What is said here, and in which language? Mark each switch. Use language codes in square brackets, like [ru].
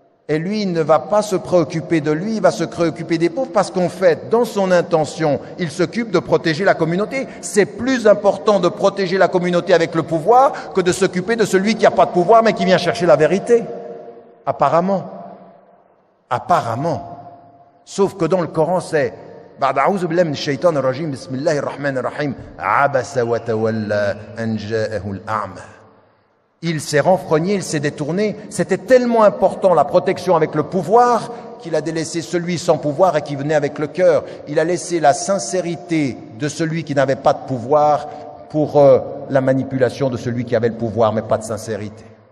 [fr] Et lui, il ne va pas se préoccuper de lui, il va se préoccuper des pauvres parce qu'en fait, dans son intention, il s'occupe de protéger la communauté. C'est plus important de protéger la communauté avec le pouvoir que de s'occuper de celui qui n'a pas de pouvoir mais qui vient chercher la vérité. Apparemment. Apparemment. Sauf que dans le Coran, c'est [ar] بعد أعوذ بالله من الشيطان الرجيم بسم الله الرحمن الرحيم عبس وتولى أن جاءه الأعمى. [fr] Il s'est renfrogné, il s'est détourné. C'était tellement important la protection avec le pouvoir qu'il a délaissé celui sans pouvoir et qui venait avec le cœur. Il a laissé la sincérité de celui qui n'avait pas de pouvoir pour la manipulation de celui qui avait le pouvoir, mais pas de sincérité.